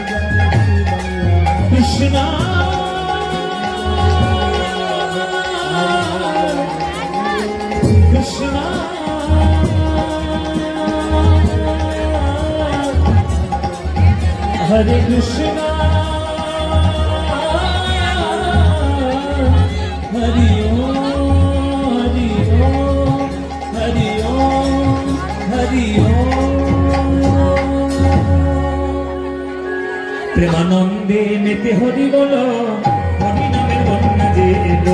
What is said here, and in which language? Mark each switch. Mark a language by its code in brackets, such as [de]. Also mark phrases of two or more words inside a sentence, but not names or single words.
[sa] कृष्ण हरे कृष्णा हरि ओम हरि ओम हरि ओम हरि ओम। [bn] প্রেমানন্দে নিত্য হরি বলো, হরি নামের বন্যা যে